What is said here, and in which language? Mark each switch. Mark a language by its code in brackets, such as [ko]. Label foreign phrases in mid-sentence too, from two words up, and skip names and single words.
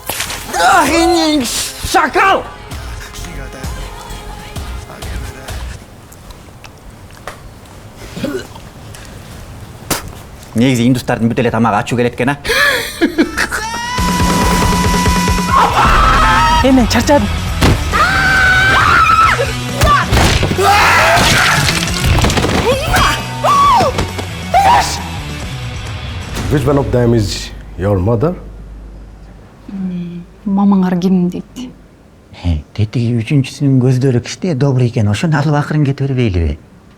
[ky] Шакал! Негизи индустардын бүт эле тамагы ачуу келет экен, а? Мен чарчадым. [en] Which one of them is your mother? [ky] Мамаңар ким дейт? Тетиги үчүнчүсүнүн көздөрү кичине добрый экен, ошону алып акырын кете бербейлиби?